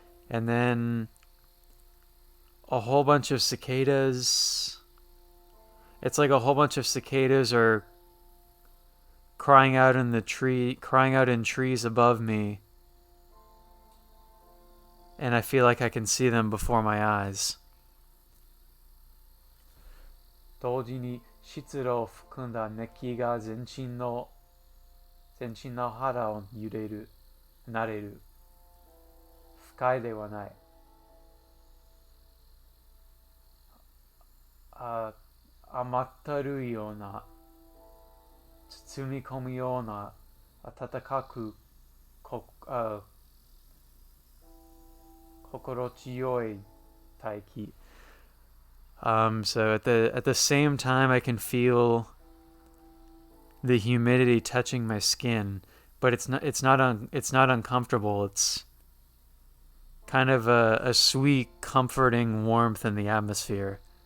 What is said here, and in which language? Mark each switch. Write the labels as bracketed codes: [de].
[en] And then a whole bunch of cicadas. It's like a whole bunch of cicadas are crying out in trees above me. And I feel like I can see them before my eyes. [ja] 同時に湿度を含んだ熱気が全身の肌を揺れる、慣れる。不快ではない。甘ったるいような、包み込むような、温かく、心地よい大気。 [en] So at the same time, I can feel the humidity touching my skin, but it's not uncomfortable. It's kind of a sweet, comforting warmth in the atmosphere.